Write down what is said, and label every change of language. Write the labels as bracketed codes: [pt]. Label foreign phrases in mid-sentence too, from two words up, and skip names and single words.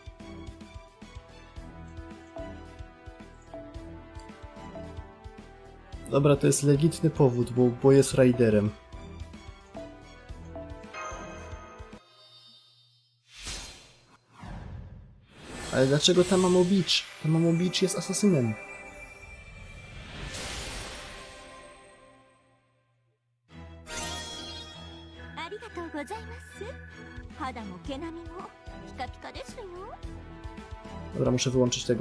[pl] Dobra, to jest legitny powód, bo jest riderem. Ale dlaczego Tamamo Beach? Tamamo Beach jest asasynem. [ja] ありがとうございます。肌も毛並みもピカピカですよ。 [pl] Dobra, muszę wyłączyć tego...